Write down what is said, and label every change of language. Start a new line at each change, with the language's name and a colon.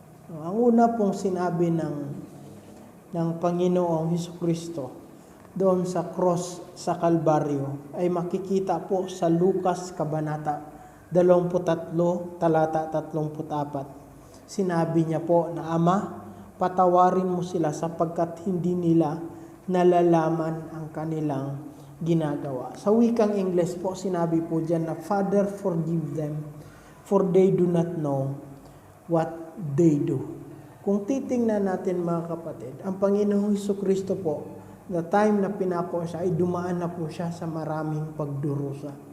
Filipino: Ang una pong sinabi ng Panginoong Hesukristo doon sa cross sa Kalbaryo ay makikita po sa Lucas Kabanata 23, talata 34. Sinabi niya po na, Ama, patawarin mo sila sapagkat hindi nila nalalaman ang kanilang ginagawa. Sa wikang Ingles po, sinabi po dyan na,
English: Father, forgive them, for they do not know what they do.
Filipino: Kung titingnan natin mga kapatid, ang Panginoong Hesukristo po,
English: the time
Filipino: na pinako siya, ay dumaan na po siya sa maraming pagdurusa.